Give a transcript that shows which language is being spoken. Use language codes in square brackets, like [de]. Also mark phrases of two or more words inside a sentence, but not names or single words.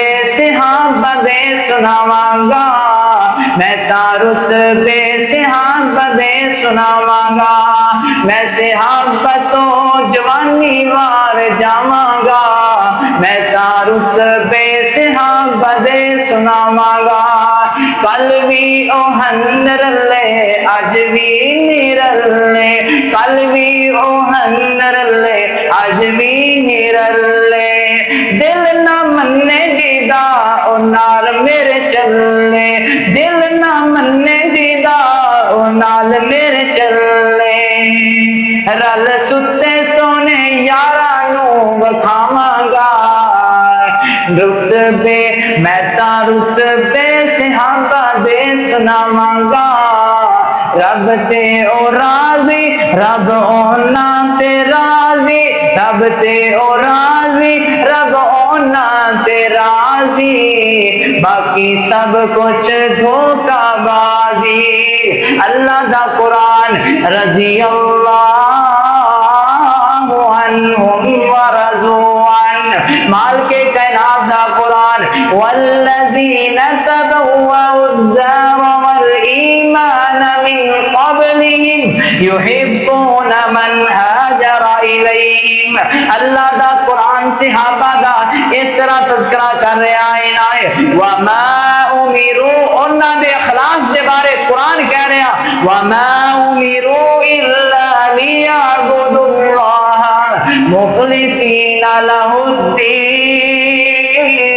[pa] صحابہ دے سناواں گا، میں تا رتبے صحابہ دے سناواں گا، میں صحابہ تو جوانی وار جاواں گا، میں تا رتبے صحابہ دے سناواں گا، کل بھی او ہن رلے اج بھی نہیں رلے، کل بھی او ہن رلے اج بھی نہیں رلے، دل نہ منے جیدا او نال میرے چلے، دل نہ منے جیدا او نال میرے چلے، رل ستے سونے یاراں نوں وکھاواں گا، رتبے میں تا رتبے صحابہ دے سناواں گا، رب تے او راضی، رب ہونا تے راضی، رب تے او راضی، رب ہونا تے راضی، باقی سب کچھ دھوکہ بازی۔ اللہ دا قرآن [ar] رضی اللہ عنہم ورضوا عنہ، [pa] مالک کائنات دا قرآن والذین [ar] تبوؤا الدار والایمان من قبلہم یحبون من ہاجر الیہم، [pa] اللہ دا قرآن صحابہ دا اس طرح تذکرہ کر رہا ہے نا، [ar] وما امروا، [pa] انہاں دے اخلاص دے بارے قرآن کہہ رہا، [ar] وما امروا الا لیعبدوا اللہ مخلصین لہ الدین،